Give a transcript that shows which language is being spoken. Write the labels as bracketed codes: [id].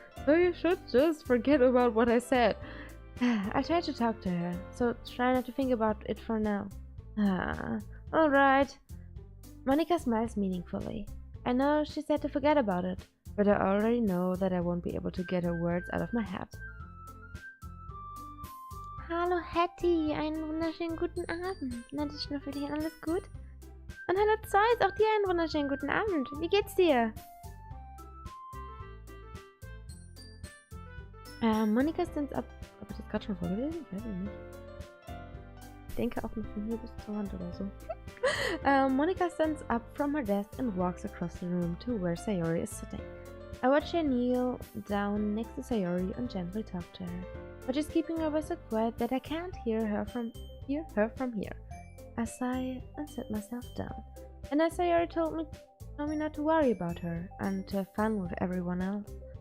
[en] So you should just forget about what I said. I tried to talk to her, so try not to think about it for now. Alright. Monika smiles meaningfully. I know she said to forget about it, but I already know that I won't be able to get her words out of my head. [de] Hallo Hattie, einen wunderschönen guten Abend. Na, das Schnuffelchen, alles gut? Und hallo Zeus, auch dir einen wunderschönen guten Abend. Wie geht's dir? [en] Monika stands up. [de] Hab ich das gerade schon vorgelesen? Ich weiß nicht. Ich denke auch noch von hier bis zur Wand oder so. [en] Monika stands up from her desk and walks across the room to where Sayori is sitting. I watch her kneel down next to Sayori and gently talk to her, but she's keeping her voice so quiet that I can't hear her from here. I sigh and sit myself down. And as Sayori told me not to worry about her and to have fun with everyone else.